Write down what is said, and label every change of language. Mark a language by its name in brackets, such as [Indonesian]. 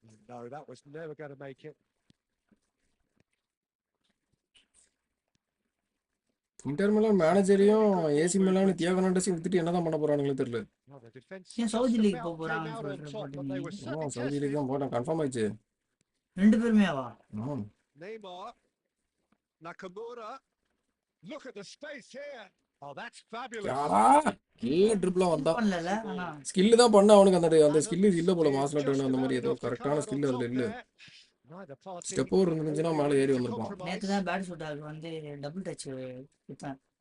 [English] No, that was never going to make it. [Tamil] Inter Milan மேனேஜரையும் AC Milan Tiago ஹெர்னாண்டஸையும் வித்துட்டு என்னதான் பண்ண போறானுங்களே தெரியல. ஏன் சவுதி லீக் போறாங்கன்னு சொல்றேன். சவுதி லீக் தான் போறேன் கன்ஃபார்ம் ஆயிடுச்சு. ரெண்டு பேருமேவா? [English] Neymar, Nakamura, look at the space here. Oh, that's fabulous. [Tamil] யாரா கீழ ட்ரிப்ல வந்தா ஸ்கில் தான் பண்ண அவனுக்கு அந்த ஸ்கில் இல்ல போல மாஸ்லட் அந்த மாதிரி ஏதோ கரெக்ட்டான ஸ்கில் அதுல இல்ல. ஸ்டெப் ஓவர் இருந்துச்சுனா மேல ஏறி வந்திருப்பான். நேத்து தான் பேட் ஷூட் ஆக வந்து டபுள் டச் விட்டான்.